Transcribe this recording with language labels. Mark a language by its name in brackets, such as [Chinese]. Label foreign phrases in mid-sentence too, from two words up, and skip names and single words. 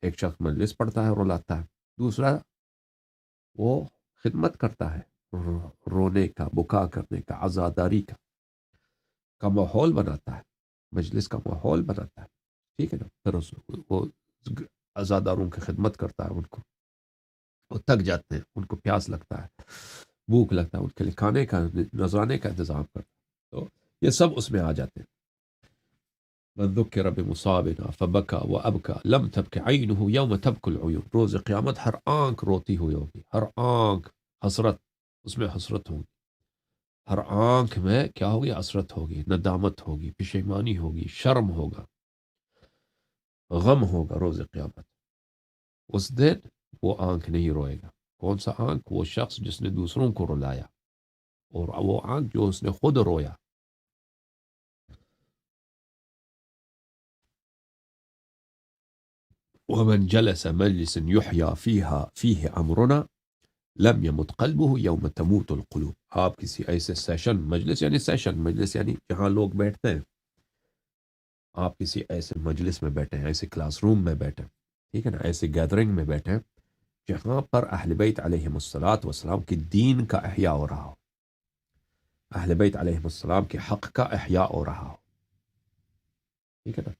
[Urdu] ایک شخص مجلس پڑھتا ہے، رلاتا ہے، دوسرا وہ خدمت کرتا ہے، رونے کا، بکا کرنے کا، عزاداری کا ماحول بناتا ہے، مجلس کا ماحول بناتا ہے، ٹھیک ہے نا۔ پھر وہ عزاداروں کی خدمت کرتا ہے، ان کو وہ تک جاتے ہیں، ان کو پیاس لگتا ہے، بھوک لگتا ہے، ان کے لیے کھانے کا، نذرانے کا انتظام کرتا ہے، تو یہ سب اس میں آ جاتے ہیں۔ [Arabic] من ذکر بمصابنا فبکا وابکا لم تبک عینہ یوم تبک العیون، [Urdu] روز قیامت ہر آنکھ روتی ہوئی ہوگی، ہر آنکھ حسرت، اس میں حسرت ہوگی، ہر آنکھ میں کیا ہوگی؟ حسرت ہوگی، ندامت ہوگی، پشیمانی ہوگی، شرم ہوگا، غم ہوگا روز قیامت۔ اس دن وہ آنکھ نہیں روئے گا۔ کون سا آنکھ؟ وہ شخص جس نے دوسروں کو رلایا، اور وہ آنکھ جو اس نے خود رویا۔ [Arabic] ومن جلس مجلس يحيى فيه امرنا لم يمت قلبه يوم تموت القلوب، [Urdu] آپ کسی ایسے سیشن، مجلس یعنی سیشن، مجلس یعنی جہاں لوگ بیٹھتے ہیں، آپ کسی ایسے مجلس میں بیٹھے ہیں، ایسے [English] class room [Urdu] میں بیٹھے ہیں، ٹھیک ہے نا، ایسے گیدرنگ میں بیٹھے ہیں جہاں پر اہل بیت [Arabic] علیہم الصلاۃ والسلام [Urdu] کی دین کا احیاء ہو رہا ہو، اہل بیت [Arabic] علیہم السلام [Urdu] کے حق کا احیاء ہو رہا ہو، ٹھیک ہے نا۔